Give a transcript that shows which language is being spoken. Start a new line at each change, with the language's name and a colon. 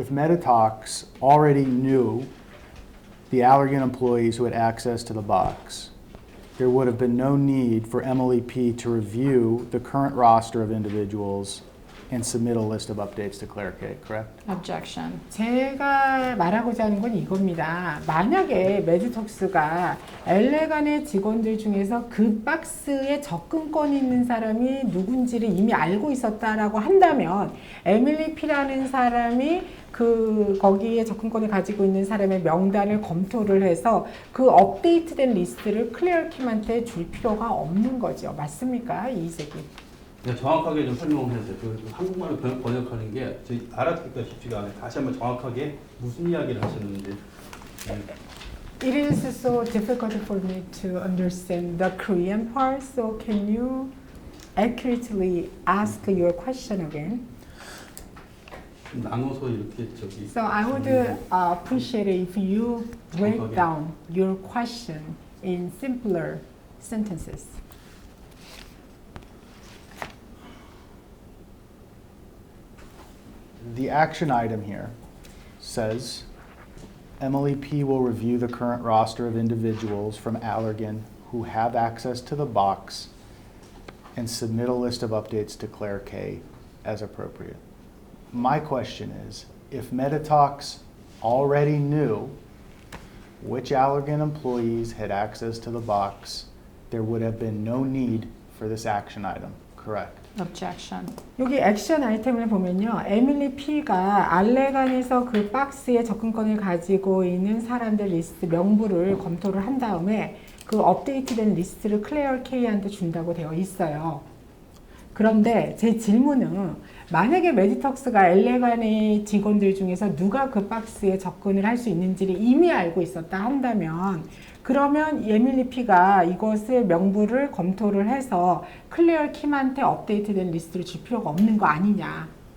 English: If BOTOX already knew the Allergan employees who had access to the box, there would have been no need for Emily P. to review the current roster of individuals and submit a list of updates to Claire K, correct? objection.
Korean: 제가 말하고자 하는 건 이겁니다. 만약에 메디톡스가 엘레간의 직원들 중에서 그 박스에 접근권이 있는 사람이 누군지를 이미 알고 있었다라고 한다면 에밀리 P라는 사람이 거기에 접근권을 가지고 있는 사람의 명단을 검토를 해서 그 업데이트된 리스트를 클레어 킴한테 줄 필요가 없는 거죠. 맞습니까? 이재기. 그러니까 정확하게 좀 설명을 해주세요. 그 한국말로 번역하는 게 저희 알아듣기가 쉽지가 않아요. 다시 한번 정확하게 무슨 이야기를 하시는지.
English: It is so difficult for me to understand the Korean part, so can you accurately ask your question again?
Korean: 나눠서 이렇게 저기.
English: So I would appreciate it if you break down your question in simpler sentences. The action item here says Emily P. will review the current roster of individuals from Allergan who have access to the box and submit a list of updates to Claire K. as appropriate. My question is, if BOTOX already knew which Allergan employees had access to the box, there would have been no need for this action item, correct? Objection.
Korean: 여기 액션 아이템을 보면요. 에밀리 P가 알레간에서 그 박스에 접근권을 가지고 있는 사람들 리스트 명부를 검토를 한 다음에 그 업데이트된 리스트를 클레어 K한테 준다고 되어 있어요. 그런데 제 질문은 만약에 메디톡스가 엘레간의 직원들 중에서 누가 그 박스에 접근을 할 수 있는지를 이미 알고 있었다 한다면 그러면 에밀리 P가 이것을 명부를 검토를 해서 클레어 킴한테 업데이트된 리스트를 줄 필요가 없는 거 아니냐.